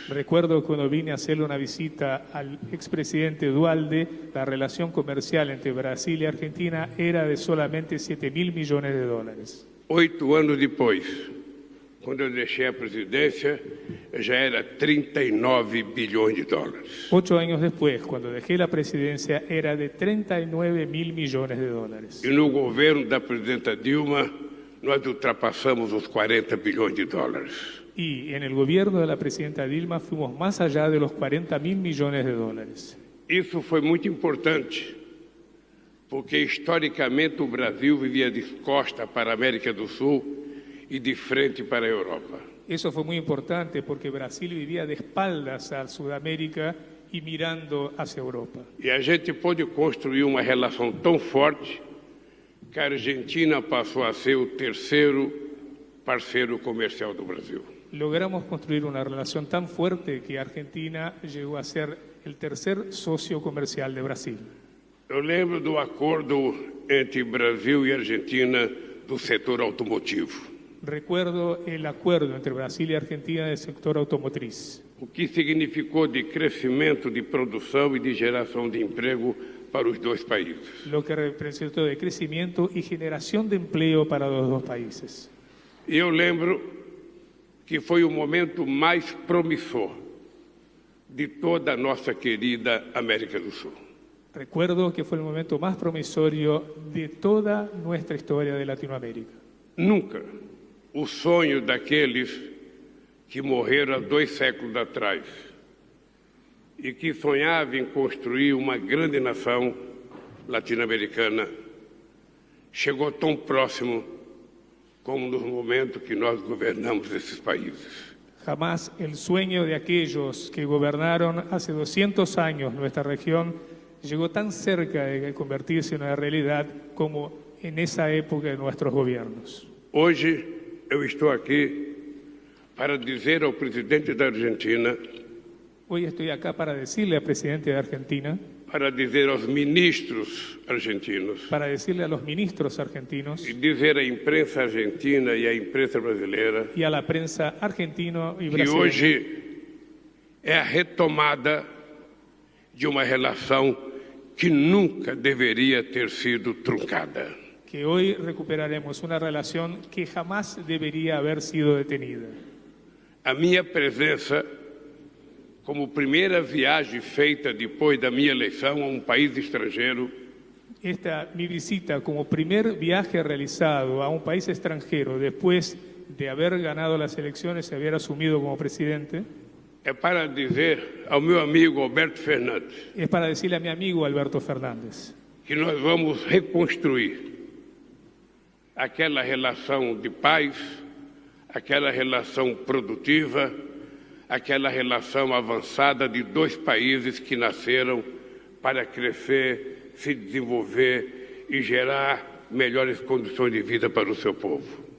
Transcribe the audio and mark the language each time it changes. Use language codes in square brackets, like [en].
[es] Recuerdo cuando vine a hacerle una visita al expresidente Dualde, la relación comercial entre Brasil y Argentina era de solamente 7.000 millones de dólares. [pt] 8 anos depois, quando eu deixei a presidência, já era 39 bilhões de dólares. [es] 8 años después, cuando dejé la presidencia, era de 39.000 millones de dólares. [pt] E no governo da presidenta Dilma, nós ultrapassamos os 40 bilhões de dólares. [es] Y en el gobierno de la presidenta Dilma fuimos más allá de los 40.000 millones de dólares. [pt] Isso foi muito importante, porque historicamente o Brasil vivia de costa para a América do Sul e de frente para a Europa. [es] Eso fue muy importante porque Brasil vivía de espaldas a Sudamérica y mirando hacia Europa. [pt] E a gente pôde construir uma relação tão forte que a Argentina passou a ser o terceiro parceiro comercial do Brasil. [es] Logramos construir una relación tan fuerte que Argentina llegó a ser el tercer socio comercial de Brasil. [pt] Eu lembro do acordo entre Brasil e Argentina do setor automotivo. [es] Recuerdo el acuerdo entre Brasil y Argentina del sector automotriz, [pt] O que significou de crescimento de produção e de geração de emprego para os dois países. [es] lo que representó de crecimiento y generación de empleo para los dos países. [pt] E eu lembro que foi o momento mais promissor de toda a nossa querida América do Sul. [es] Recuerdo que fue el momento más promisorio de toda nuestra historia de Latinoamérica. [pt] Nunca o sonho daqueles que morreram há 2 séculos atrás e que sonhavam em construir uma grande nação latino-americana chegou tão próximo como nos momentos que nós governamos esses países. [es] Jamás el sueño de aquellos que gobernaron hace 200 años nuestra región llegó tan cerca de convertirse en una realidad como en esa época de nuestros gobiernos. [pt] Hoje eu estou aqui para dizer ao presidente da Argentina, [es] Hoy estoy acá para decirle al presidente de Argentina, [pt] para dizer aos ministros argentinos [es] para decirle a los ministros argentinos [pt] e dizer à imprensa argentina e à imprensa brasileira [es] y a la prensa argentino y [pt] que [es] brasileña [pt] hoje é a retomada de uma relação que nunca deveria ter sido truncada. [es] que hoy recuperaremos una relación que jamás debería haber sido detenida. [pt] A minha presença, como primeira viagem feita depois da minha eleição a um país estrangeiro, [es] Mi visita como primer viaje realizado a un país extranjero después de haber ganado las elecciones y haber asumido como presidente, [pt] é para dizer ao meu amigo Alberto Fernandes [es] es para decirle a mi amigo Alberto Fernández [pt] que nós vamos reconstruir aquela relação de paz, aquela relação produtiva, aquela relação avançada de dois países que nasceram para crescer, se desenvolver e gerar melhores condições de vida para o seu povo.